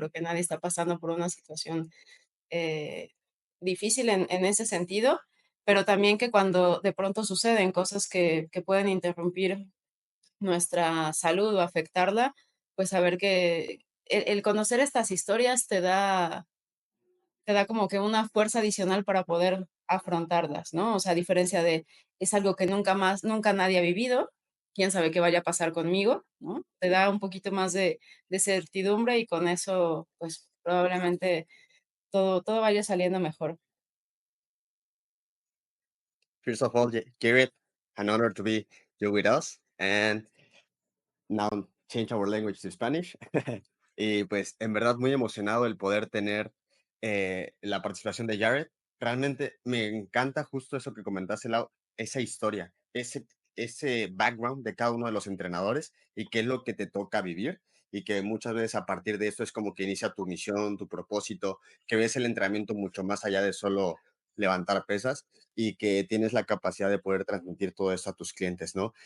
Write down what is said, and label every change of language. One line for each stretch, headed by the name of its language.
Spanish: Creo que nadie está pasando por una situación eh, difícil en ese sentido, pero también que cuando de pronto suceden cosas que pueden interrumpir nuestra salud o afectarla, pues saber que el conocer estas historias te da como que una fuerza adicional para poder afrontarlas, ¿no? O sea, a diferencia de, es algo que nunca nadie ha vivido, quién sabe qué vaya a pasar conmigo, ¿no? Te da un poquito más de certidumbre y con eso, pues probablemente todo vaya saliendo mejor.
English: First of all, Jared, an honor to be you with us. And now change our language to Spanish.
Spanish: Y pues en verdad muy emocionado el poder tener la participación de Jared. Realmente me encanta justo eso que comentaste, Lau, esa historia, ese background de cada uno de los entrenadores y qué es lo que te toca vivir y que muchas veces a partir de esto es como que inicia tu misión, tu propósito, que ves el entrenamiento mucho más allá de solo levantar pesas y que tienes la capacidad de poder transmitir todo eso a tus clientes, ¿no?